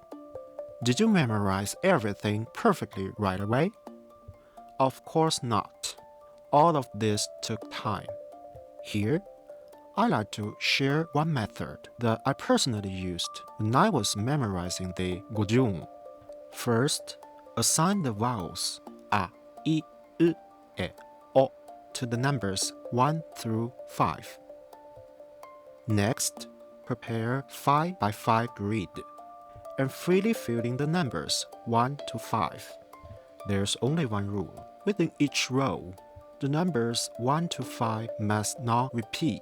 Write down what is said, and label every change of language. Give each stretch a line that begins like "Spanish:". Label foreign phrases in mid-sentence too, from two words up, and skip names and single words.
English: Did you memorize everything perfectly right away? Of course not. All of this took time. Here, I like to share one method that I personally used when I was memorizing the gojuon. First, assign the vowels a, I, u, e, o to the numbers 1 through 5. Next, prepare 5 by 5 grid and freely fill in the numbers 1 to 5. There's only one rule. Within each row, the numbers 1 to 5 must not repeat.